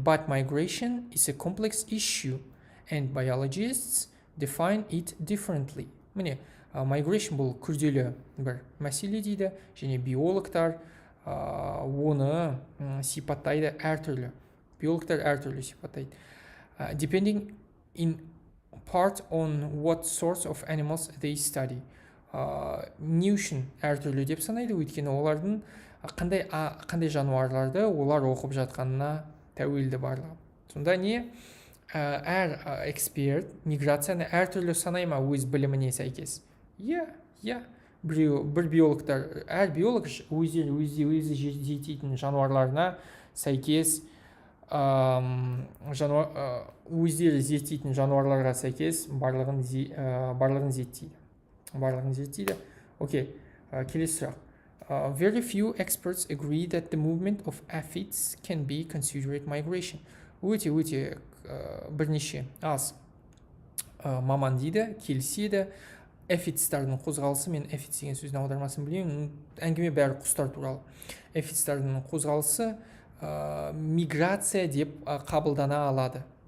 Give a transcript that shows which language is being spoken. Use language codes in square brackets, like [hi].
[en] But migration is a complex issue and biologists define it differently. [kk] Міне, migration бұл күрделі бір мәселе дейді, және биологтар оны сипаттайды әртүрлі. Биологтар әртүрлі сипаттайды. [en] Depending in part on what sorts of animals they study. [kk] не үшін әртүрлі деп санайды, өйткені олардың қандай жануарларды олар оқып жатқанына тәуелді барлығы. Сонда не әр эксперт миграцияны әртүрлі санай ма өз біліміне сәйкес? Иә. Бір биологтар, әр биолог өзі зерттейтін жануарларына сәйкес, өздері зерттейтін жануарларға сәйкес барлығын зерттейді. Окей, келесі сұрақ. [en] Very few experts agree that the movement of aphids can be considered migration. [kk] Өте бірнеше аз маман дейді, келіседі. Эфидстардың қозғалысы, мен эфидс деген сөздің аудармасын білемін, әңгіме бәрі құстар туралы. Эфидстардың қозғалысы миграция деп қабылдана алады.